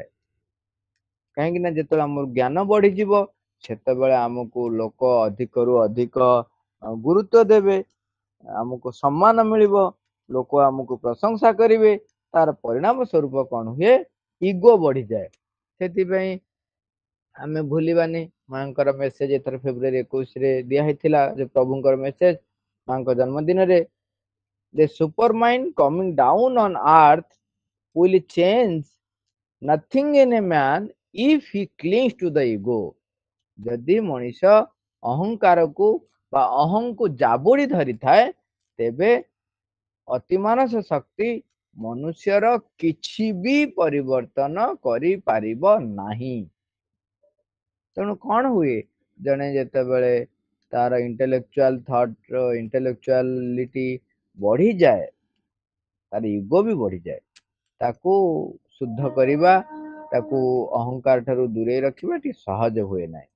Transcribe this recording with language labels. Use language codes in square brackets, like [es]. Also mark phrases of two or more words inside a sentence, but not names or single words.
[or] କାହିଁକି ନା ଯେତେବେଳେ ଆମର ଜ୍ଞାନ ବଢିଯିବ, ସେତେବେଳେ ଆମକୁ ଲୋକ ଅଧିକରୁ ଅଧିକ ଗୁରୁତ୍ୱ ଦେବେ, ଆମକୁ ସମ୍ମାନ ମିଳିବ, ଲୋକ ଆମକୁ ପ୍ରଶଂସା କରିବେ। ତାର ପରିଣାମ ସ୍ୱରୂପ କଣ ହୁଏ, ଇଗୋ ବଢିଯାଏ। ସେଥିପାଇଁ ଆମେ ଭୁଲିବାନି, ମାଙ୍କର ମେସେଜ ଏଥର ଫେବୃଆରୀ 21ରେ ଦିଆ ହେଇଥିଲା, ଯେ ପ୍ରଭୁଙ୍କର ମେସେଜ ମାଙ୍କ ଜନ୍ମଦିନରେ, [en] the supermind coming down on earth will change nothing in a man if he clings to the ego। [or] ଯଦି ମଣିଷ ଅହଙ୍କାରକୁ ବା ଅହଂକୁ ଜାବୁଡ଼ି ଧରିଥାଏ, ତେବେ ଅତିମାନସ ଶକ୍ତି ମନୁଷ୍ୟର କିଛି ବି ପରିବର୍ତ୍ତନ କରିପାରିବ ନାହିଁ। ତେଣୁ କ'ଣ ହୁଏ, ଜଣେ ଯେତେବେଳେ ତାର ଇଣ୍ଟେଲେକ୍ଚୁଆଲିଟି ବଢିଯାଏ, ତାର ଇଗୋ ବି ବଢିଯାଏ, ତାକୁ ଶୁଦ୍ଧ କରିବା, ତାକୁ ଅହଙ୍କାର ଠାରୁ ଦୂରେଇ ରଖିବା ଟିକେ ସହଜ ହୁଏ ନାହିଁ।